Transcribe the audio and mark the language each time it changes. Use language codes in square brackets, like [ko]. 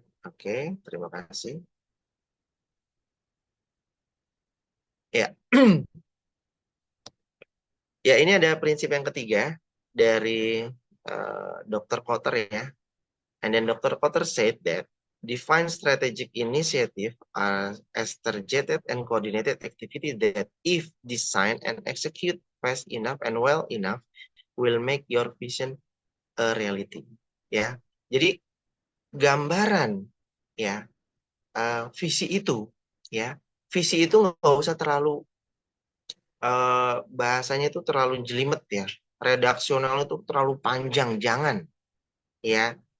[id] Oke, terima kasih. Ya. Ya, ini ada prinsip yang ketiga dari Dr. [en] Kotter ya. And then Dr. Kotter said that define strategic initiative as targeted and coordinated activity that if designed and execute fast enough and well enough will make your vision a reality. [id] Ya, jadi gambaran ya visi itu ya, visi itu nggak usah terlalu bahasanya itu terlalu jelimet ya, redaksional itu terlalu panjang, jangan ya.